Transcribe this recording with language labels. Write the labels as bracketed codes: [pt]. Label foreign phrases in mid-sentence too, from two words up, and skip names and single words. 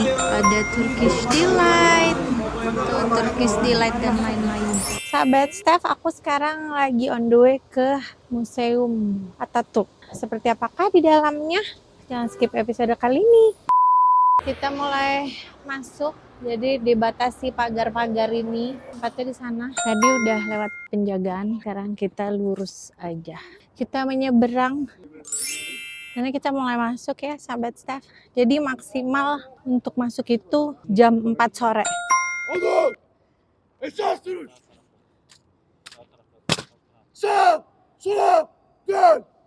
[id] Ada [en] Turkish Delight, [id] tuh [en] Turkish Delight [id] dan lain-lain. Sahabat staff, aku sekarang lagi [en] on the way [id] ke Museum Ataturk. Seperti apakah di dalamnya? Jangan [en] skip episode [id] kali ini. Kita mulai masuk, jadi dibatasi pagar-pagar ini. Tempatnya di sana. Tadi udah lewat penjagaan, sekarang kita lurus aja. Kita menyeberang. Karena kita mulai masuk ya, sahabat staff. Jadi maksimal untuk masuk itu jam 4 sore. [tr] Olur! Esas duruş! Sağ! Sola! Dön!